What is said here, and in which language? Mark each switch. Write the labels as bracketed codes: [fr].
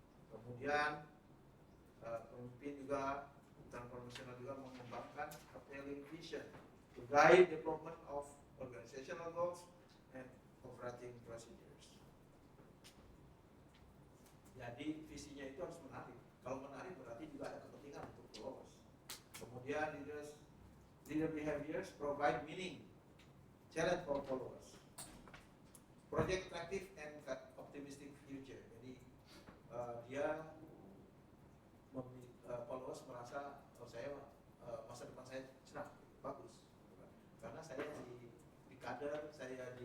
[id] Kemudian pemimpin juga transformational juga mengembangkan [en] appealing vision to guide development of organizational goals and operating procedures. [id] Jadi visinya itu harus menarik. Kalau menarik berarti juga ada kepentingan untuk followers. [en] Kemudian leader behaviors provide meaning, challenge for followers, project attractive and optimistic future. [id] Jadi dia followers merasa saya masa depan saya cerah, bagus, karena saya di kader, saya